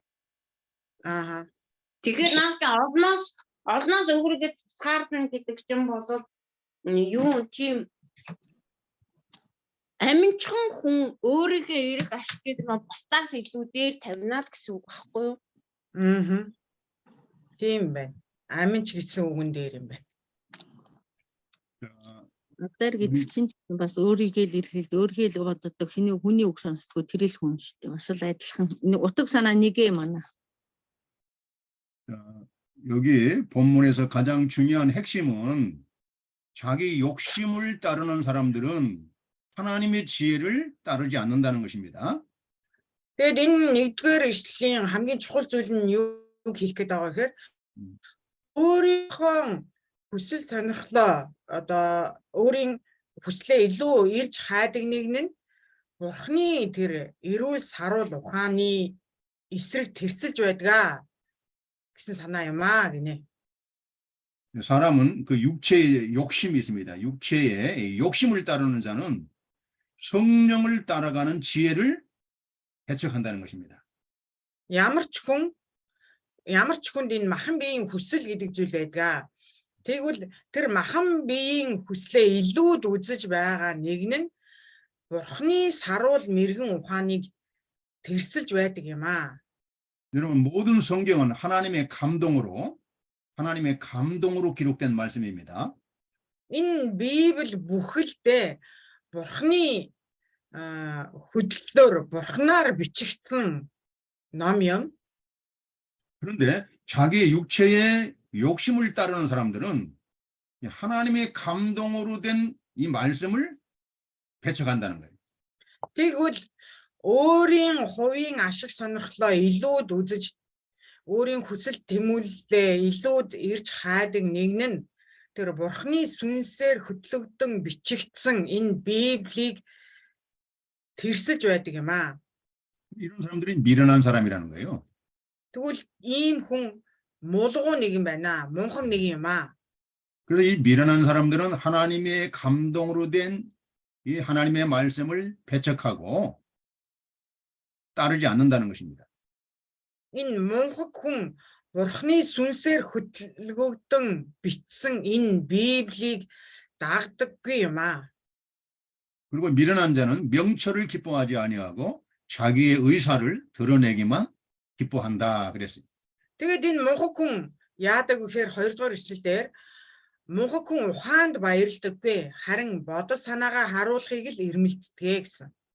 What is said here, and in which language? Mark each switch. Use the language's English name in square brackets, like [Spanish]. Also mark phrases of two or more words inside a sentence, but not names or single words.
[Mongolian] Тэгэхээр надад олноос өөрийгөө тусгаарлана гэдэг ч юм бол юу тийм аминчхан хүн өөрийнхөө эрг ашигыг нь бусдаас илүү дээр тавина л гэсэн үг байхгүй юу? Тийм байна. Аминч гэсэн үгэн дээр юм байна. Адаар гэдэг чинь бас өөрийгөө л эрхэлж өөрийгөө л боддог хүний үг сонсдгоо тэр л хүн шүү дээ. Бас л адилхан утга санаа нэг юм аа. [Korean] 여기 본문에서 가장 중요한 핵심은 자기 욕심을 따르는 사람들은 하나님의 지혜를 따르지 않는다는 것입니다. [Mongolian] Тэгээд энэ нэгдүгээр ишлэлийн хамгийн чухал зүйл нь юу хэлэх гээд байгаа гэхээр өөрийнхөө хүсэл сонирхлоо одоо өөрийн хүслээ илүү ирж хайдаг нэг нь Бурхны тэр эрүүл саруул ухааны эсрэг тэрсэлж байдгаа гэсэн санаа юм аа гинэ. [Korean] 사람은 그 육체의 욕심이 있습니다. 육체의 욕심을 따르는 자는 성령을 따라가는 지혜를 배척한다는 것입니다. [Mongolian] Ямар ч хүнд энэ махан биеийн хүсэл гэдэг зүйл байдаг. Тэгвэл тэр махан биеийн хүслээ илүүд үзэж байгаа нэг нь Бурхны саруул мэрэгэн ухааныг тэрсэлж байдаг юм аа. [Korean] 여러분 모든 성경은 하나님의 감동으로 기록된 말씀입니다. [Mongolian] Энэ Библи бүхэлдээ Бурхны хөдлөлөөр Бурхнаар бичигдсэн ном юм. [Korean] 그런데 자기의 육체의 욕심을 따르는 사람들은 하나님의 감동으로 된 이 말씀을 배척한다는 거예요. [Mongolian] Тэгвэл өөрийн хувийн ашиг сонирхлоо илүүд үзэж өөрийн хүсэл тэмүүллээ илүүд ирж хайдаг нэг нь тэр Бурхны сүнсээр хөтлөгдөн бичигдсэн энэ Библийг тэрсэлж байдаг юм аа. [Korean] 이런 사람들이 미련한 사람이라는 거예요. [Mongolian] Тэгвэл ийм хүн мулгуу нэг юм байна. Мунхан нэг юм аа. [Korean] 그래서 이 미련한 사람들은 하나님의 감동으로 된 이 하나님의 말씀을 배척하고 따르지 않는다는 것입니다. [Mongolian] Энэ мунхаг хүн Бурхны сүнсээр хөтлөгдөн бичсэн энэ Библийг дагдаггүй юм аа. [Korean] 그리고 미련한 자는 명철을 기뻐하지 아니하고 자기의 의사를 드러내기만 기뻐한다 그랬어요. [Mongolian] Тэгээд энэ мунхаг хүн яадаг вэхээр 2 дугаар ишлэлээр мунхаг хүн ухаанд баярлдаггүй харин бодол санаагаа харуулахыг л эрмэлздэг гэсэн.